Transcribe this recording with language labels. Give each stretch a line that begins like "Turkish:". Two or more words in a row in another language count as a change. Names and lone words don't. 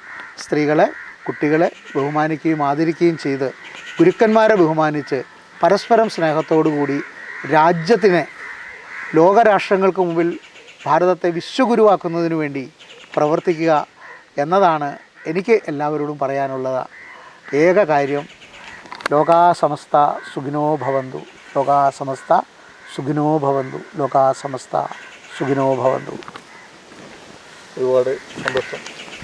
Malayalam: സ്ത്രീകളെ, കുട്ടികളെ ബഹുമാനിക്കുകയും ആദരിക്കുകയും ചെയ്ത് ഗുരുക്കന്മാരെ ബഹുമാനിച്ച് പരസ്പരം സ്നേഹത്തോടുകൂടി രാജ്യത്തിനെ ലോകരാഷ്ട്രങ്ങൾക്ക് മുമ്പിൽ ഭാരതത്തെ വിശ്വഗുരുവാക്കുന്നതിന് വേണ്ടി പ്രവർത്തിക്കുക എന്നതാണ് എനിക്ക് എല്ലാവരോടും പറയാനുള്ള ഏക കാര്യം.
Sanskrit: ലോകാ സമസ്ത സുഖിനോ ഭവന്തു, ലോകാ സമസ്ത സുഖിനോ ഭവന്തു, ലോകാ സമസ്ത സുഖിനോ ഭവന്തു.
Malayalam: ഒരുപാട് സന്തോഷം.